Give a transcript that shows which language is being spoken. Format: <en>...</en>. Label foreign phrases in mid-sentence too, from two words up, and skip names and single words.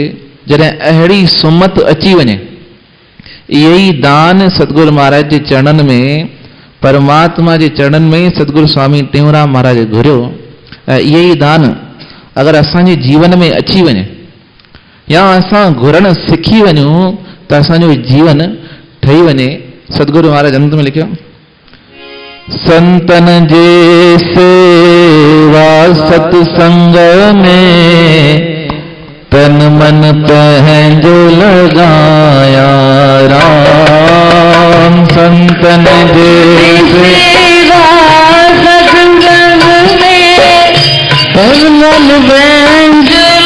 <sd>जॾहिं अहिड़ी सुमत अची वञे, इहे ई दान सतगुरु महाराज जे चरणनि में, परमात्मा जे चरणनि में सतगुरु स्वामी टेऊंराम महाराज घुरियो। ऐं इहे ई दान अगरि असांजे जीवन में अची वञे, या असां घुरण सिखी वञूं, त असांजो जीवन ठही वञे। सतगुरु महाराज अंत में लिखियो, संतन जे सेवा सत्संग में, तन मन पंहिंजो लगाया राम। संतन जे सेवा सत्संग में, तन मन पंहिंजो</sd>